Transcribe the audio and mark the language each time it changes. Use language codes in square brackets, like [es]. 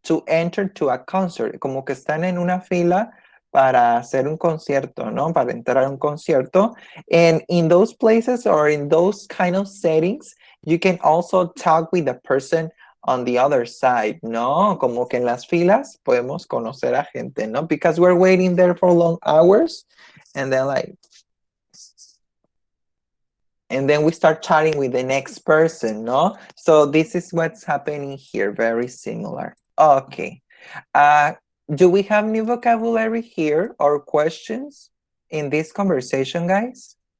[en] To enter to a concert, [es] como que están en una fila para hacer un concierto, ¿no? Para entrar a un concierto. [en] And in those places or in those kind of settings, you can also talk with the person on the other side, ¿no? [es] Como que en las filas podemos conocer a gente, ¿no? [en] Because we're waiting there for long hours and then like, and then we start chatting with the next person, no? So this is what's happening here, very similar. Okay. Do we have new vocabulary here or questions in this conversation, guys?